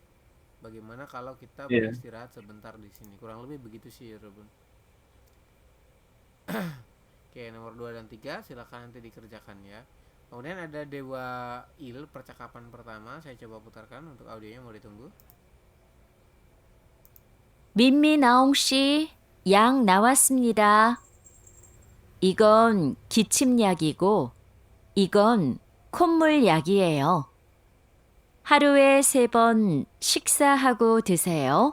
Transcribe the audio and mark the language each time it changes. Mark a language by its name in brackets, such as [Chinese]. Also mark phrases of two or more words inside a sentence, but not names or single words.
[Indonesian] Bagaimana kalau kita beristirahat sebentar di sini? Kurang lebih begitu sih, Robun. Oke, nomor 2 dan 3 silakan nanti dikerjakan ya. Kemudian ada Dewa Il, percakapan pertama. Saya coba putarkan untuk audionya, mau ditunggu. [Korean] 민미나옹 씨, 약 나왔습니다. 이건 기침약이고, 이건 콧물약이에요. 하루에 3번 식사하고 드세요.